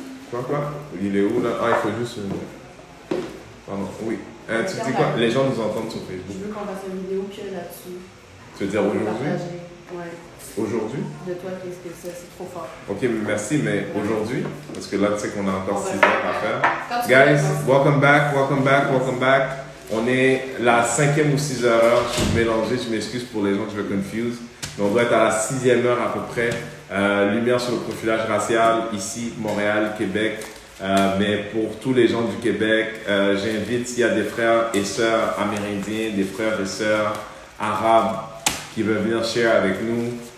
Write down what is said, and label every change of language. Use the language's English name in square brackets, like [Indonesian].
[French] Quoi? Il est où là? Ah, il faut juste. Pardon, oui. Tu dis quoi? Les gens nous entendent sur Facebook. Je veux qu'on fasse une vidéo que là-dessus. Tu veux dire aujourd'hui? Ouais. Aujourd'hui? De toi, qu'est-ce que c'est trop fort. Ok, merci, mais aujourd'hui, parce que là, tu sais qu'on a encore 6 heures à faire. [English] Guys, welcome back, welcome back, welcome back. [French] On est la 5e ou 6e heure. Je suis mélangé, je m'excuse pour les gens que je me confuse. Mais on doit être à la 6e heure à peu près. Lumière sur le profilage racial, ici, Montréal, Québec. Mais pour tous les gens du Québec, j'invite s'il y a des frères et sœurs amérindiens, des frères et sœurs arabes qui veulent venir share avec nous.